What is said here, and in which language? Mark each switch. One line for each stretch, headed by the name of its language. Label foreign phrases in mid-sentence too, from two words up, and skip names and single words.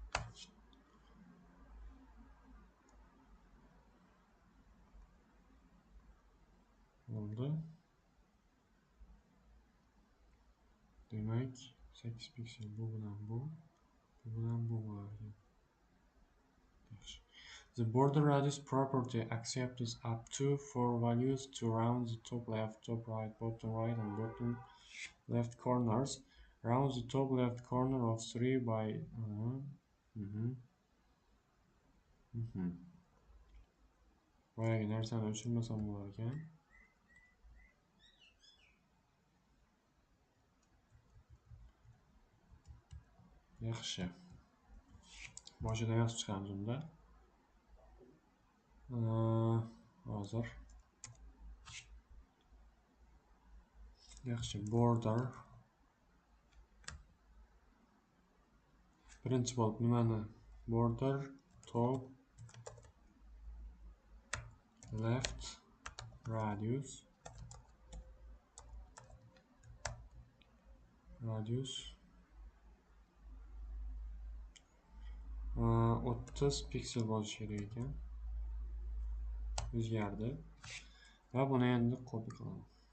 Uzbek: Oldu. Demek 8 piksel bu bilan bu bo'lar ekan.
English: The border radius property accepts up to 4 values to round the top left, top right, bottom right, and bottom left corners. Round the top left corner of 3 by
Uzbek: boyagi narsani o'chirmasam bo'lar ekan. Yaxshi. Boshida yozib chiqamiz unda. Hozir. Yaxshi, border. Birinchi bo'lib nimani?
English: Border top left radius
Uzbek: 30 piksel bo'lishi kerak ekan. O'zgardi. Va buni endi copy qilaman.